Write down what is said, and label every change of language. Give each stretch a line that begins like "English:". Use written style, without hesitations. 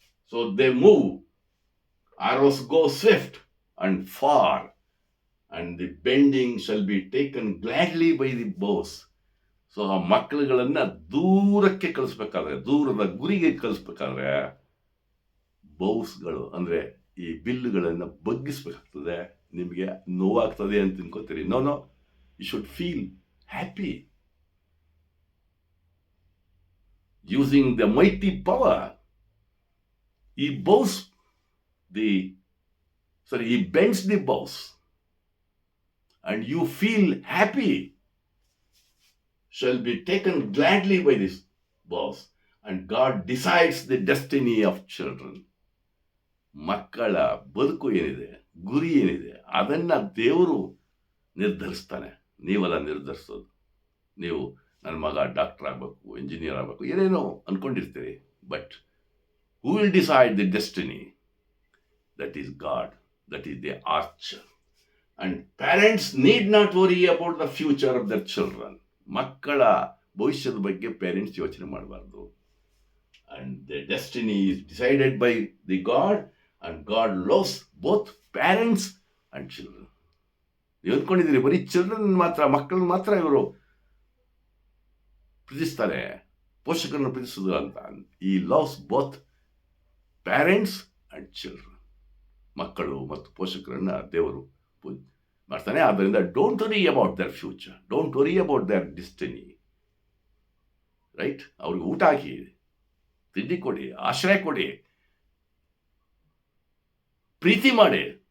English: So they move, arrows go swift and far, and the bending shall be taken gladly by the bows.
Kannada: So ಆ ಮಕ್ಕಳುಗಳನ್ನ ದೂರಕ್ಕೆ ಕಳಿಸ್ಬೇಕಾದ್ರೆ, ದೂರದ ಗುರಿಗೆ ಕಳಿಸ್ಬೇಕಾದ್ರೆ ಬೌಸ್ಗಳು ಅಂದ್ರೆ ಈ ಬಿಲ್ಲುಗಳನ್ನು ಬಗ್ಗಿಸ್ಬೇಕಾಗ್ತದೆ. ನಿಮಗೆ ನೋವಾಗ್ತದೆ ಅಂತ ತಿನ್ಕೋತೀರಿ.
English: No, you should feel happy using the mighty power. ಈ bows he bends the bows and you feel happy shall be taken gladly by this bows, and God decides the destiny of children.
Kannada: ಮಕ್ಕಳ ಬದುಕು ಏನಿದೆ, ಗುರಿ ಏನಿದೆ, ಅದನ್ನ ದೇವರು ನಿರ್ಧರಿಸ್ತಾನೆ. ನೀವೆಲ್ಲ ನಿರ್ಧರಿಸೋದು. ನೀವು ನನ್ನ ಮಗ ಡಾಕ್ಟರ್ ಆಗಬೇಕು, ಇಂಜಿನಿಯರ್ ಆಗಬೇಕು, ಏನೇನೋ ಅನ್ಕೊಂಡಿರ್ತೀರಿ.
English: But who will decide the destiny? That is God. That is the archer. And parents need not worry about the future of their children.
Kannada: ಮಕ್ಕಳ ಭವಿಷ್ಯದ ಬಗ್ಗೆ ಪೇರೆಂಟ್ಸ್ ಯೋಚನೆ ಮಾಡಬಾರ್ದು.
English: And their destiny is decided by the God, and God loves both parents and children.
Kannada: ನೀವು ಅಂದ್ಕೊಂಡಿದ್ದೀರಿ ಬರೀ children ಮಾತ್ರ, ಮಕ್ಕಳನ್ನ ಮಾತ್ರ ಇವರು ಪ್ರೀತಿಸ್ತಾರೆ, ಪೋಷಕರನ್ನು ಪ್ರೀತಿಸೋದು ಅಂತ.
English: He loves both parents and children.
Kannada: ಮಕ್ಕಳು ಮತ್ತು ಪೋಷಕರನ್ನ ದೇವರು ಮಾಡ್ತಾನೆ.
English: ಆದ್ದರಿಂದ don't worry about their future, don't worry about their destiny. Right?
Kannada: ಅವ್ರಿಗೆ ಊಟ ಹಾಕಿ, ತಿಂಡಿ ಕೊಡಿ, ಆಶ್ರಯ ಕೊಡಿ, ಪ್ರೀತಿ ಮಾಡಿ.